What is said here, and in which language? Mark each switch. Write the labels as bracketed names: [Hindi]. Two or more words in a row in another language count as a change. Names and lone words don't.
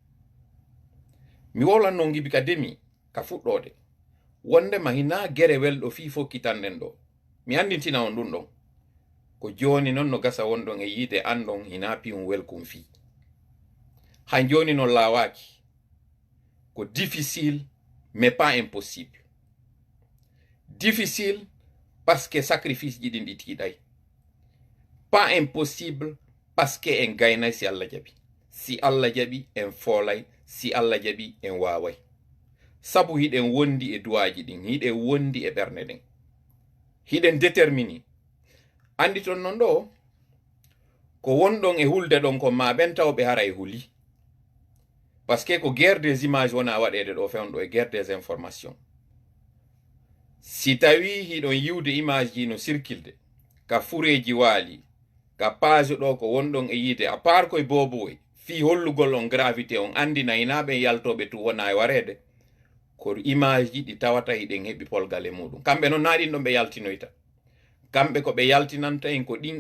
[Fula] mi wolanno gibi ka demi ka fuɗɗode wondema hina gere welɗo fi fokkitanɗen ɗo mi andintina on ɗum ɗon ko joni non no gasa wonɗon e yiide andon hina pium welkum fi han joni non lawaki ko [French] difficile mais pas impossible difficile parce que [Fula] sacrifice ji ɗin ɗi tiiɗay [French] pas impossible parce que [Fula] en gaynay si Allah jaɓi si Allah jaɓi en foolay si Allah jaɓi en waway sabu hiɗen wondi e duwaji ɗin hiɗen wondi e ɓernde ɗen hiɗen détermini andi ton non ɗo ko wonɗon e hulde ɗon ko ma ɓen tawɓe hara e huli [French] parce que [Fula] ko [French] guerre des images [Fula] wona waɗede ɗo fewnɗo e [French] guerre des informations [Fula] si tawi hiɗon yiwde image ji no circulde ka fureji waali ka page ɗo ko wonɗon e yiide [French] a part [Fula] koye boboy fi hollugol on gravité on andina hinaɓe yaltoɓe tu wona e warede ko image ji ɗi tawata hiɗen heɓi polgal e muɗum kamɓe noon na ɗin ɗon ɓe yaltinoyta kamɓe ko ɓe yaltinanta en ko ɗin